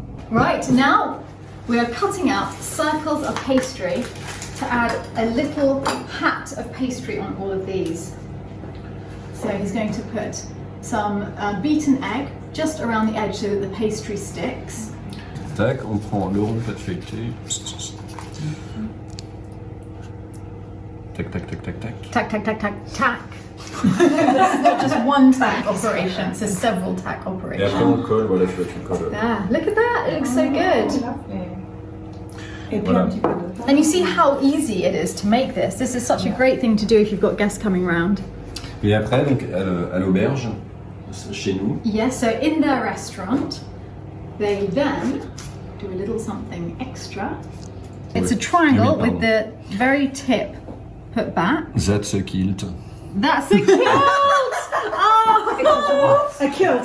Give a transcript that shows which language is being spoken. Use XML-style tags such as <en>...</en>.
<en>Right, now we are cutting out circles of pastry to add a little hat of pastry on all of these. So he's going to put some beaten egg just around the edge so that the pastry sticks.</en> <fr>Tac, on prend le rond de pâte feuilletée. Tac, tac, tac, tac, tac.</fr> <en>Tack, tack, tack, tack, tack. It's not just one tack operation, it's a several tack</en> <fr>Et</fr> <en>operation.</en> <fr>après on colle, voilà, tu vois, tu colles.</fr> <en>Ah, look at that, it looks so good.</en> <fr>Et puis Voilà. un petit peu de temps.</fr> <en>And you see how easy it is to make this. This is such a great thing to do if you've got guests coming round.</en> <fr>Et après, donc, à l'auberge, chez nous,</fr> <en>Yes, so in their restaurant, they then do a little something extra. It's a triangle with the very tip put back. that's a kilt. That's a kilt! Oh! A kilt.</en>